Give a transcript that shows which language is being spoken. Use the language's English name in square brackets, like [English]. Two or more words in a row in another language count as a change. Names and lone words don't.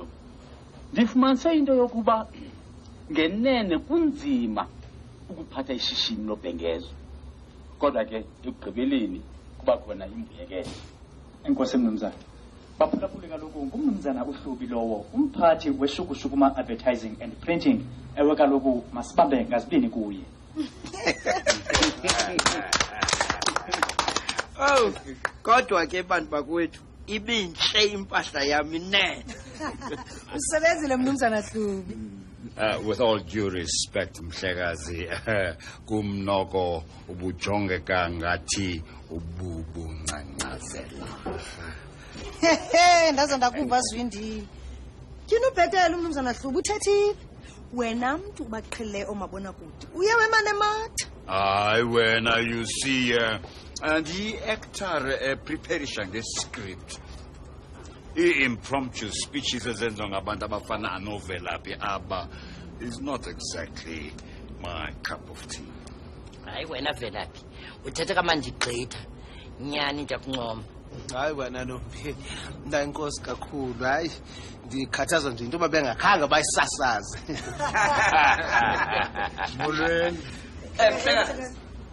[Xhosa] Ndifumanise into yokuba ngenene kunzima ukuphatha ishishini lobhengezo, kodwa ke ekugqibeleni kuba khona imbuyekezo. Enkosi mnumzana. Baphulaphule kaloku ngumnumzana uHlubi lowo, umphathi weshukushukuma [English] advertising and printing. [Xhosa] Ewe kaloku masibambe ngazibini kuye. Oh, kodwa ke bantu bakwethu ibinhle impahla yami nene. Usebenzile mnumzana Hlubi. [English] With all due respect [Xhosa] mhlekazi, kumnoko ubujongeka ngathi ububuncancazela. Ndaze ndakuva Zwindini. Tyhini ubhetele umnumzana Hlubi uthethile. Wena mntu ubaqhele omabona kude. Uye wemane matha. Hayi wena [English] you see the actor [Xhosa] preparisha ngescript. [English] Impromptu speeches [Xhosa] ezenziwa ngabantu abafana novelaphi aba [English] is not exactly my cup of tea. [Xhosa] Hayi wena Velaphi uthetha kamandigqitha nyani ndiyakuncoma. Hayi wena nombi ndayinkosi kakhulu. Hayi ndikhathazwa nje into yoba bengakhange bayisasaze. Molweni.